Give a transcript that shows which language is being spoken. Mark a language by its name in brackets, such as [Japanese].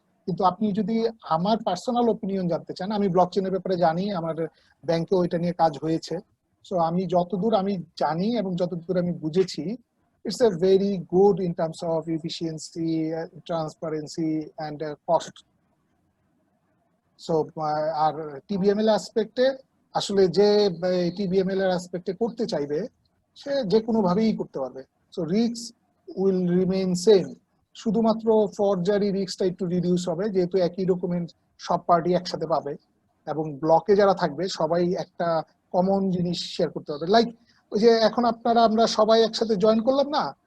[Bangla] কিন্তু আপনি যদি আমার পার্সোনাল ওপিনিয়ন জানতে চান, আমি ব্লকচেইনের ব্যাপারে জানি, আমার ব্যাংকেও এটা নিয়ে কাজ হয়েছে। সো আমি যতদূর আমি জানি এবং যতদূর আমি বুঝেছি, [English] it's a very good in terms of efficiency, transparency and cost. [Bangla] So আর টিবিএমএল অ্যাসপেক্টে আসলে যে টিবিএমএল এর অ্যাসপেক্টে করতে চাইবে সে যে কোনো ভাবেই করতে পারবে। So [English] risk will remain same, [Bangla] শুধুমাত্র ফরজারি রিস্কটা একটু রিডিউস হবে, যেহেতু একই ডকুমেন্ট সব পার্টি একসাথে পাবে, এবং ব্লকে যারা থাকবে সবাই একটা কমন জিনিস শেয়ার করতে পারবে। লাইক ওই যে এখন আমরা সবাই একসাথে জয়েন করলাম না,